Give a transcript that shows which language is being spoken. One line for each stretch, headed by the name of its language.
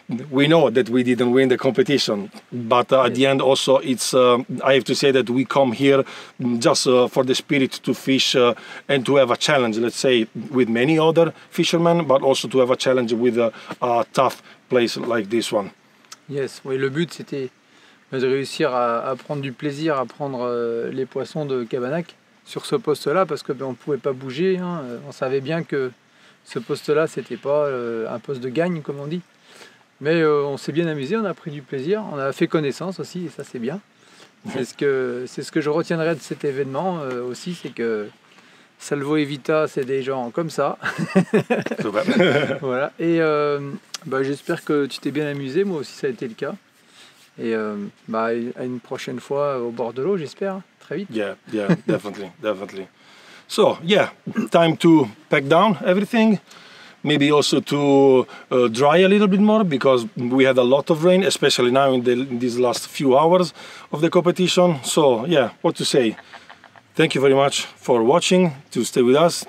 English: We know that we didn't win the competition, but at the end also it's, I have to say that we come here just for the spirit to fish and to have a challenge, let's say, with many other fishermen, but also to have a challenge with a tough place like this one. Yes,
French: oui, le but c'était de réussir à prendre du plaisir, à prendre les poissons de Cabanac sur ce poste-là, parce que on ne pouvait pas bouger, hein. On savait bien que ce poste-là, c'était pas un poste de gagne, comme on dit. Mais on s'est bien amusé, on a pris du plaisir, on a fait connaissance aussi, et ça c'est bien. C'est ce que je retiendrai de cet événement aussi, c'est que Salvo et Vita, c'est des gens comme ça. Voilà. Et j'espère que tu t'es bien amusé, moi aussi ça a été le cas. Et à une prochaine fois au bord de l'eau, j'espère, très vite.
English: Yeah, definitely, definitely. So, yeah, time to pack down everything. Maybe also to dry a little bit more, because we had a lot of rain, especially now in these last few hours of the competition. So, yeah, what to say? Thank you very much for watching, to stay with us.